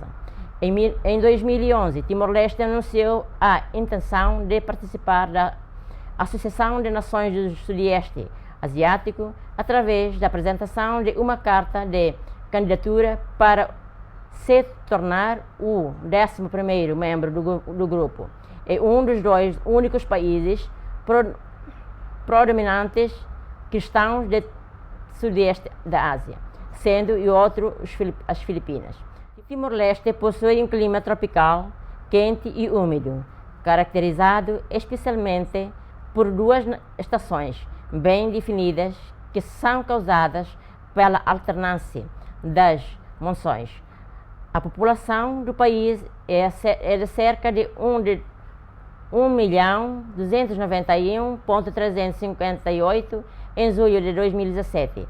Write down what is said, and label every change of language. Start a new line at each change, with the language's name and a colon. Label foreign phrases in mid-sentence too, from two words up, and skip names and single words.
Portuguese: Em 2011, Timor-Leste anunciou a intenção de participar da Associação de Nações do Sudeste Asiático através da apresentação de uma carta de candidatura para se tornar o 11º membro do grupo. É um dos dois únicos países predominantes cristãos do sudeste da Ásia, sendo o outro as Filipinas. Timor-Leste possui um clima tropical, quente e úmido, caracterizado especialmente por duas estações bem definidas que são causadas pela alternância das monções. A população do país é de cerca de 1.291.358 em julho de 2017.